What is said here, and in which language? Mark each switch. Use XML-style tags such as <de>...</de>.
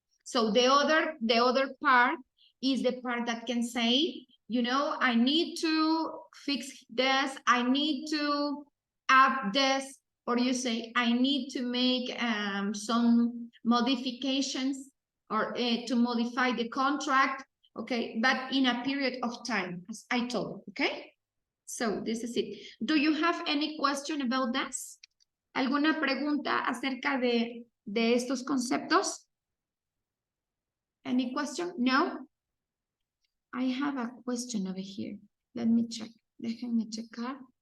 <en>So the other part is the part that can say, you know, I need to fix this, I need to add this, or you say, I need to make some modifications or to modify the contract, okay, but in a period of time, as I told, okay? So this is it. Do you have any question about this?</en> <es>¿Alguna pregunta acerca de estos conceptos?</es> <en>Any question? No? I have a question over here. Let me check.</en> <es>Déjenme checar.</es>